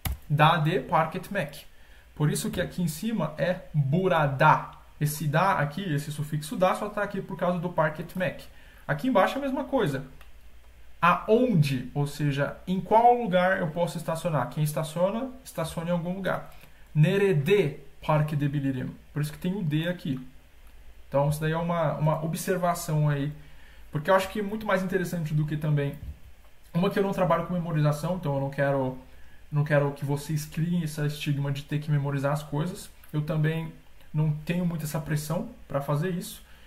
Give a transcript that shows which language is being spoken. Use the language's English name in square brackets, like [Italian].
[Portuguese] Da de park etmek. Por isso que aqui em cima é burada. Esse da aqui, esse sufixo da, só está aqui por causa do park etmek. Aqui embaixo é a mesma coisa. Aonde, ou seja, em qual lugar eu posso estacionar. Quem estaciona, estaciona em algum lugar. [Turkish] Nerede park edebilirim. [Portuguese] Por isso que tem o D aqui. Então, isso daí é uma observação aí. Porque eu acho que é muito mais interessante do que também... Uma que eu não trabalho com memorização, então eu não quero que vocês criem esse estigma de ter que memorizar as coisas. Eu também não tenho muito essa pressão para fazer isso.